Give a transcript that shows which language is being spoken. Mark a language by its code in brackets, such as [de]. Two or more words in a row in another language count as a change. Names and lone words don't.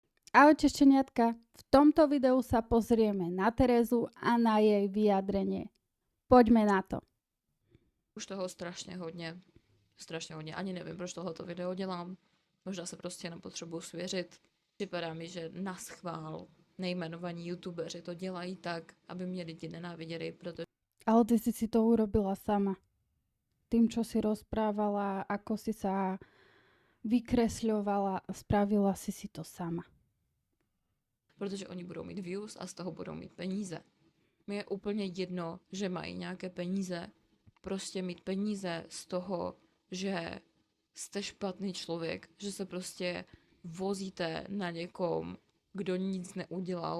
[sk] Ahojte šteniatka, v tomto videu sa pozrieme na Terezu a na jej vyjadrenie. Poďme na to. [cs] Už toho strašně hodně, ani nevím, proč tohoto video dělám. Možná se prostě nepotřebuji svěřit. Připadá mi, že naschvál nejmenovaní youtubeři to dělají tak, aby mě lidi nenáviděli, protože [sk] Ale ty si to urobila sama. Tým, čo si rozprávala, ako si sa vykresľovala, spravila si to sama. [cs] oni budou mít views a z toho budou mít peníze. Mi je úplně jedno, že mají nějaké peníze. Prostě mít peníze z toho, že jste špatný člověk, že se prostě vozíte na někom, kdo nic neudělal.